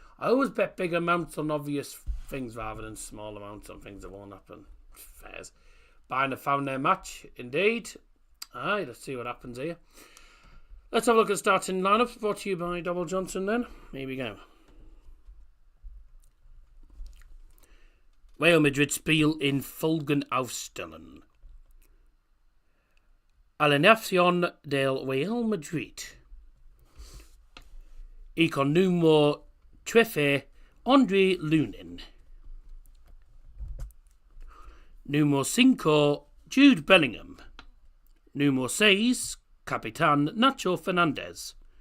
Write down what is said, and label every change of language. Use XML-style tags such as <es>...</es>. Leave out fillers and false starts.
<en>I always bet big amounts on obvious things rather than small amounts on things that won't happen. Fairs. Bayern have found their match, indeed. Alright, let's see what happens here. Let's have a look at the starting lineup. Brought to you by Double Johnson then. Here we go.</en> <de>Real Madrid spiel in folgenden Aufstellung.</de> <es>Alineación del Real Madrid. Y con número 13, André Lunin. Número 5, Jude Bellingham. Número 6, Capitán Nacho Fernandez.</es>